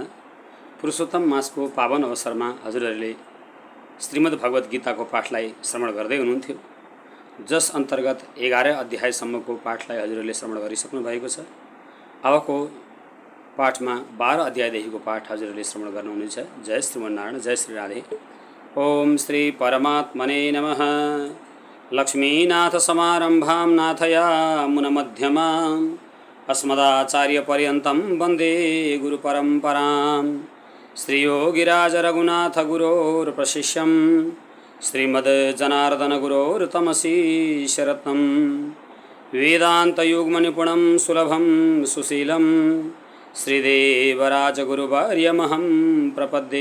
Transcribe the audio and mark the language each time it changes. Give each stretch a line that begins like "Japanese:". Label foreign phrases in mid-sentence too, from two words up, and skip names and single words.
Nepali: पुरुषोत्तम मासको पावन अवसरमा हजुरहरूले श्रीमद् भगवत गीताको पाठलाई श्रवण गर्दै हुनुहुन्थ्यो, जस अन्तर्गत 11 अध्यायसम्मको पाठलाई हजुरहरूले श्रवण गरिसक्नु भएको छ। अबको पाठमा 12 अध्यायदेखिको पाठ हजुरहरूले श्रवण गर्नुहुनेछ।
Sanskrit: जय श्रीमन्नारायण, जय श्री राधे। ओम श्री परमात्मने नमः। लक्ष्मीनाथ समारंभां नाथयामुनमध्यमाम् अस्मदाचार्यपर्यन्तं वन्दे गुरुपरम्परां। श्रीयोगिराज रघुनाथ गुरोर्प्रशिष्यं श्रीमद् तमसीशरत्नं वेदान्तयुग्मनिपुणं सुलभं सुशीलं श्रीदेवराजगुरुवर्यमहं प्रपद्ये।